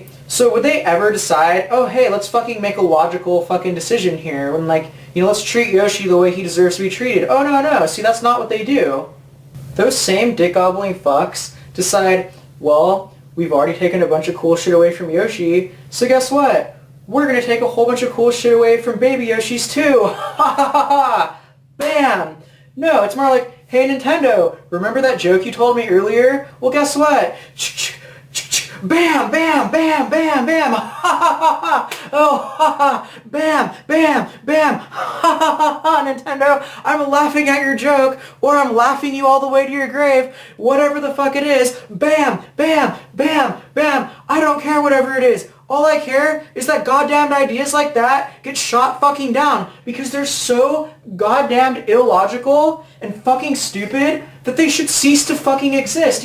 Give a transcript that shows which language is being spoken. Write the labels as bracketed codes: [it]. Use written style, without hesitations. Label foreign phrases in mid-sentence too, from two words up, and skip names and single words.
[en] So would they ever decide, oh hey, let's fucking make a logical fucking decision here, when let's treat Yoshi the way he deserves to be treated? Oh no, see, that's not what they do. Those same dick-gobbling fucks decide, well, we've already taken a bunch of cool shit away from Yoshi, so guess what? We're gonna take a whole bunch of cool shit away from baby Yoshis too! Ha ha ha ha! Bam! No, it's more like, hey Nintendo, remember that joke you told me earlier? Well, guess what? Bam, bam, bam, bam, bam, ha ha ha ha, oh ha ha, bam, bam, bam, ha ha ha ha, Nintendo, I'm laughing at your joke, or I'm laughing you all the way to your grave, whatever the fuck it is, bam, bam, bam, bam, I don't care whatever it is. All I care is that goddamned ideas like that get shot fucking down because they're so goddamned illogical and fucking stupid that they should cease to fucking exist.